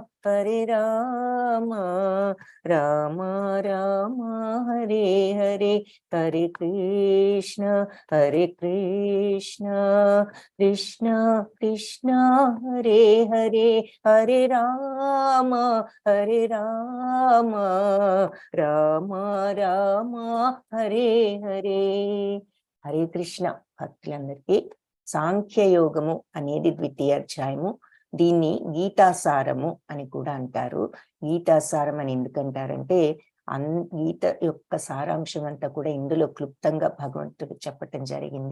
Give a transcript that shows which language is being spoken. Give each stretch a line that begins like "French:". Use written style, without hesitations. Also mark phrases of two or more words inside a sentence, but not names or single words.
Sanskrit: राम राम हरे हरे, हरे कृष्ण कृष्ण कृष्ण हरे हरे, हरे राम राम राम हरे हरे.
Telugu: హరే కృష్ణ భక్తులందరికీ సాంఖ్యయోగము అనేది ద్వితీయ అధ్యాయము. దీన్ని గీతాసారము అని కూడా అంటారు. గీతాసారం అని ఎందుకంటారంటే గీత యొక్క సారాంశం అంతా కూడా ఇందులో క్లుప్తంగా భగవంతుడు చెప్పటం జరిగింది.